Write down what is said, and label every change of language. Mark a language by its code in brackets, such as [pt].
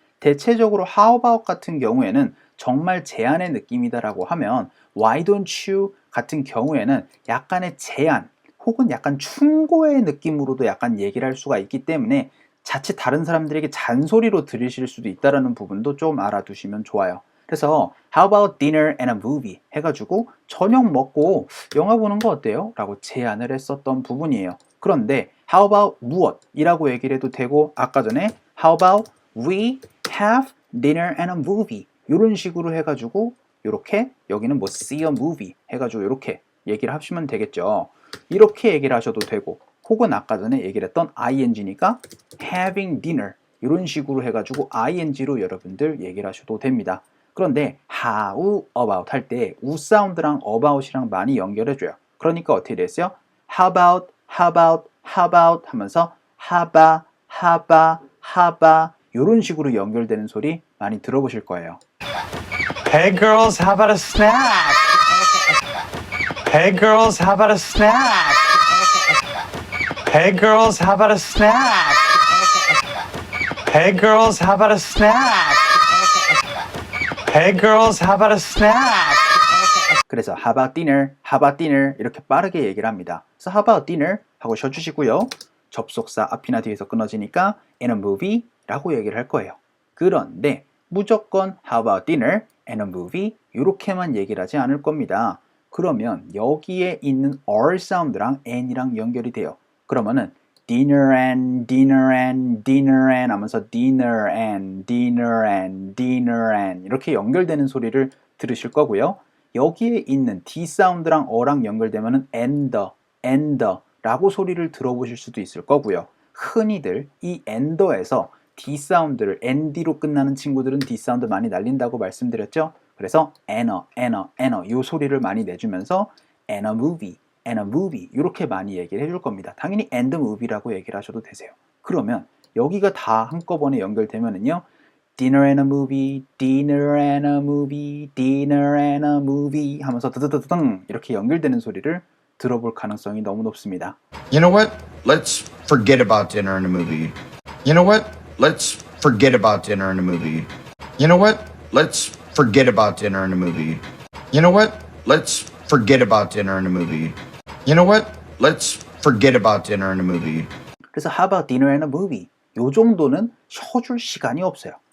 [ko] 대체적으로 how about 같은 경우에는 정말 제안의 느낌이다라고 하면 [en] why don't you [ko] 같은 경우에는 약간의 제안 혹은 약간 충고의 느낌으로도 약간 얘기를 할 수가 있기 때문에 자칫 다른 사람들에게 잔소리로 들으실 수도 있다는 부분도 좀 알아두시면 좋아요. 그래서 [en] How about dinner and a movie? [ko] 해가지고 저녁 먹고 영화 보는 거 어때요? 라고 제안을 했었던 부분이에요. 그런데 [en] How about [ko] 무엇이라고 얘기를 해도 되고 아까 전에 [en] How about we have dinner and a movie? [ko] 이런 식으로 해가지고 이렇게 여기는 뭐 [en] see a movie [ko] 해가지고 이렇게 얘기를 하시면 되겠죠. 이렇게 얘기를 하셔도 되고 혹은 아까 전에 얘기를 했던 ing니까 [en] having dinner [ko] 이런 식으로 해가지고 ing로 여러분들 얘기를 하셔도 됩니다. 그런데 how about 할 때 우 사운드랑 about이랑 많이 연결해줘요. 그러니까 어떻게 됐어요? [en] How about, how about, how about [ko] 하면서 하바, 하바, 하바 이런 식으로 연결되는 소리 많이 들어보실 거예요. [en] Hey girls, how about a snack? Hey girls, how about a snack? Hey girls, how about a snack? Hey girls, how about a snack? Hey girls, how about a snack? [ko] 그래서 [en] how about dinner, how about dinner [ko] 이렇게 빠르게 얘기를 합니다. 그래서 [en] how about dinner [ko] 하고 쉬어주시고요. 접속사 앞이나 뒤에서 끊어지니까 [en] in a movie [ko] 라고 얘기를 할 거예요. 그런데 무조건 [en] how about dinner and a movie [ko] 이렇게만 얘기를 하지 않을 겁니다. 그러면 여기에 있는 R 사운드랑 N이랑 연결이 돼요. 그러면은 [en] dinner and dinner and dinner and [ko] 하면서 [en] dinner and dinner and dinner and [ko] 이렇게 연결되는 소리를 들으실 거고요. 여기에 있는 D 사운드랑 어랑 연결되면은 and 라고 소리를 들어보실 수도 있을 거고요. 흔히들 이 ender에서 D 사운드를 ND로 끝나는 친구들은 D 사운드 많이 날린다고 말씀드렸죠. 그래서 and a 이 소리를 많이 내주면서 [en] and a movie [ko] 이렇게 많이 얘기를 해줄 겁니다. 당연히 [en] and a movie [ko] 라고 얘기를 하셔도 되세요. 그러면 여기가 다 한꺼번에 연결되면은요. [en] dinner and a movie, dinner and a movie, dinner and a movie [ko] 하면서 드드드드등 이렇게 연결되는 소리를 들어볼 가능성이 너무 높습니다. [en] You know what? Let's forget about dinner and a movie. You know what? Let's forget about dinner and a movie. You know what? Let's forget about dinner and a movie. You know what? Let's forget about dinner and a movie. You know what? Let's forget about dinner and a movie. [ko] 그래서 [en] how about dinner and a movie? [ko] 요 정도는 쉬어줄 시간이 없어요.